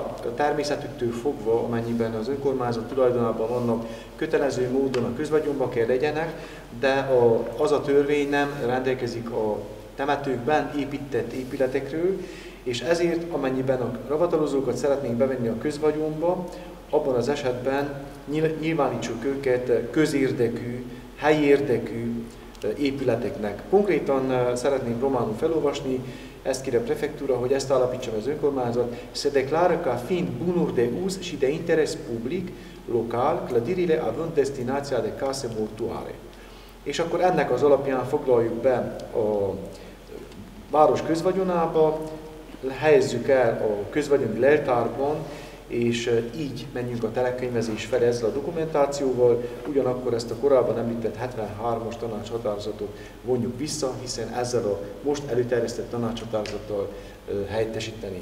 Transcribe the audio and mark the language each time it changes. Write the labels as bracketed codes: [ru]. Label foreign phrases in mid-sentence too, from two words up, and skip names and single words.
[hu] természetüktől fogva, amennyiben az önkormányzat tulajdonában vannak, kötelező módon a közvagyonba kell legyenek, de az a törvény nem rendelkezik a temetőkben épített épületekről, és ezért, amennyiben a ravatalozókat szeretnénk bevenni a közvagyonba, abban az esetben nyilvánítsuk őket közérdekű, helyi érdekű épületeknek. Konkrétan szeretném románul felolvasni, ezt kér a prefektúra, hogy ezt állapítsa az önkormányzat. [ro] Se declară ca fiind bunuri de uz și de interes public local clădirile având destinația de case mortuare. [hu] És akkor ennek az alapján foglaljuk be a város közvagyonába, helyezzük el a közvagyoni leltárban, és így menjünk a telekönyvezés felé ezzel a dokumentációval, ugyanakkor ezt a korábban említett 73-as tanácshatározatot vonjuk vissza, hiszen ezzel a most előterjesztett tanácshatározattal helyettesítenénk.